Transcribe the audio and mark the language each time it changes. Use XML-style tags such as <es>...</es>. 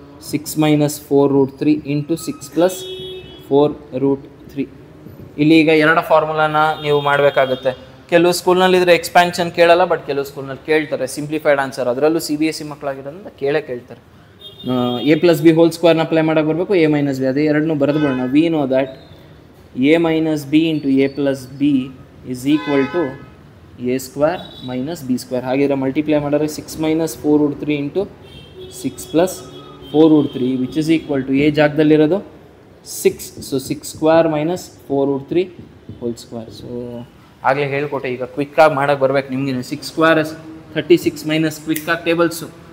<kn>6 - 4√3 × 6 + 4√3. ಇಲ್ಲಿ ಈಗ ಎರಡು ಫಾರ್ಮುಲಾನ ನೀವು ಮಾಡಬೇಕಾಗುತ್ತೆ. ಕೆಲವು ಸ್ಕೂಲ್ನಲ್ಲಿದ್ದರೆ ಎಕ್ಸ್ಪ್ಯಾನ್ಷನ್ ಕೇಳಲ್ಲ, ಬಟ್ ಕೆಲವು ಸ್ಕೂಲ್ನಲ್ಲಿ ಕೇಳ್ತಾರೆ ಸಿಂಪ್ಲಿಫೈಡ್ ಆನ್ಸರ್. ಅದರಲ್ಲೂ CBSE ಮಕ್ಕಳಾಗಿರೋದ್ರಿಂದ ಕೇಳ್ತಾರೆ. a + b ಹೋಲ್ ಸ್ಕ್ವೇರ್ನ ಅಪ್ಲೈ ಮಾಡೋಕೆ ಬರಬೇಕು, a - b ಅದೇ ಎರಡನ್ನೂ ಬರೆದು ಬಿಡೋಣ.</kn> <en>We know that a - b × a + b is equal to a² - b².</en> <kn>ಹಾಗಿದ್ರೆ ಮಲ್ಟಿಪ್ಲೈ ಮಾಡಿದ್ರೆ 6 - 4√3 × 6 + 4√3</kn> <en>which is equal to</en> <kn>a ಜಾಗದಲ್ಲಿರೋದು 6. So 6² - 4√3 whole square. So ಆಗಲೇ ಹೇಳ್ಕೊಟ್ಟೆ, ಈಗ ಕ್ವಿಕ್ಕಾಗಿ ಮಾಡೋಕ್ಕೆ ಬರ್ಬೇಕು ನಿಮಗೆ.</kn> <en>6² is 36</en> <kn>- ಕ್ವಿಕ್ಕಾಗಿ ಟೇಬಲ್ಸು.</kn>